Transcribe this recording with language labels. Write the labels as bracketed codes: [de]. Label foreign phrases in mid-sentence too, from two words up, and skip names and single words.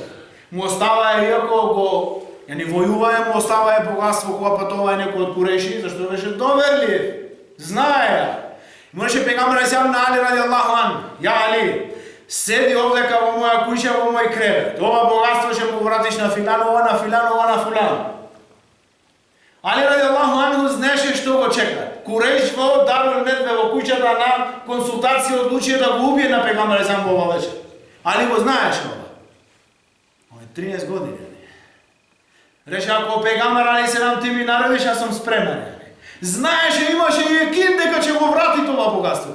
[mk] Му оставаа иако го војуваја, му оставаа богатство кога патуваа некој од Куреши, зашто беше доверлив. Знаеа. Му рече пегамбер алейхиссалам на Али [ar] رضي الله عن: [mk] "Ја Али, седи овдека во моја куќа, во мој кревет. Ова богатство ќе му вратиш на филан, ова на филан, ова на фулан." Али [ar] رضي الله عنه [mk] знаеше што го чека. Куреш во Дарул Недве во куќата на консултација одлучија да го убие на пегамбер алейхиссалам во ова вечер. Али го знаеше ова. 13 години. Рече, ако пегамбер алейхиссалам ти ми наредиш, [bg] аз съм [mk] спремен. Знаеше, имаше јекин дека ќе го врати това богатство.